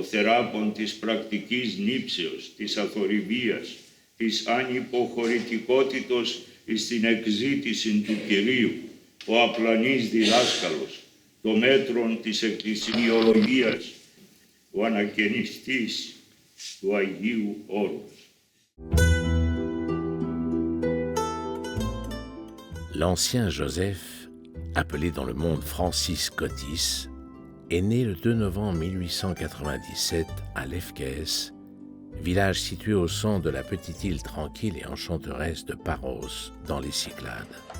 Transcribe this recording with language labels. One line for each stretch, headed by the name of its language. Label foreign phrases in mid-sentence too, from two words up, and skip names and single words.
Greek: θεράπων της πρακτικής νήψεως, της αθορυβίας, της ανυποχωρητικότητος εις την εκζήτηση του Κυρίου, ο απλανής διδάσκαλος, το μέτρον της εκκλησιολογίας, ο ανακαινιστής του Αγίου Όρους.
French: L'ancien Joseph, appelé dans le monde Francis Cotys, est né le 2 novembre 1897 à Lefkès, village situé au centre de la petite île tranquille et enchanteresse de Paros, dans les Cyclades.